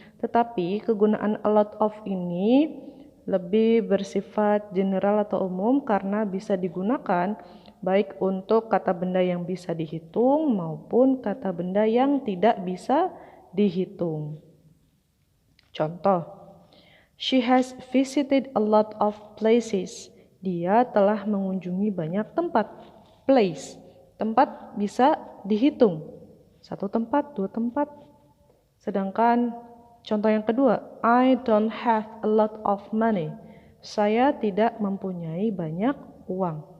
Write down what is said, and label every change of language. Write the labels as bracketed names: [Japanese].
[Indonesian] Tetapi kegunaan a lot of ini lebih bersifat general atau umum karena bisa digunakan baik untuk kata benda yang bisa dihitung maupun kata benda yang tidak bisa dihitung. [English] Contoh, she has visited a lot of places. [Indonesian] Dia telah mengunjungi banyak tempat. Place, tempat bisa dihitung. 1 tempat, 2 tempat. Sedangkan contoh yang kedua, [English] I don't have a lot of money. [Indonesian] Saya tidak mempunyai banyak uang.